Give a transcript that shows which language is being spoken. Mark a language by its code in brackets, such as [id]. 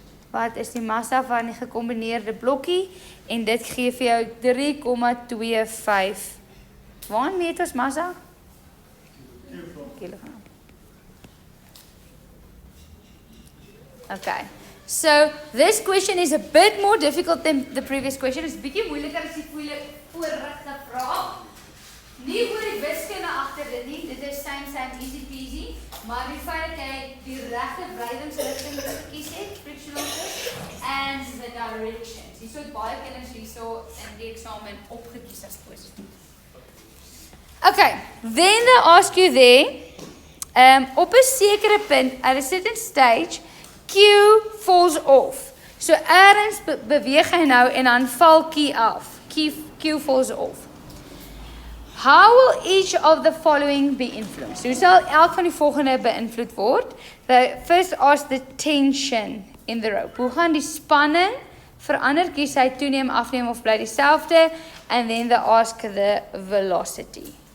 [af] Wat is die massa van die gecombineerde blokkie? En dit gee vir jou 3,25. Waarin meet ons massa? Kilogram. [en] Okay. So this question is a bit more difficult than the previous question. [af] It's 'n bietjie moeiliker as die vorige vraag. Nie oor die wiskunde agter dit nie. Dit is [en] same easy peasy, [af] maar die feit dat jy die regte wrywingsrigting gekies het, [en] frictional force, and the directions. [af] Hierso het baie kinders hierso in die eksamen opgekies as positief. [en] Okay, then they ask you there, [af] op 'n sekere punt, [en] at a certain stage, Q falls off. [af] So ergens beweeg hy nou en dan val Q af. [en] Q falls off. How will each of the following be influenced? [af] Hoe sal elk van die volgende beïnvloed word? [en] They first ask the tension in the rope. [af] Hoe gaan die spanning verander? Kies hy toeneem, afneem of bly dieselfde? [en] And then they ask the velocity.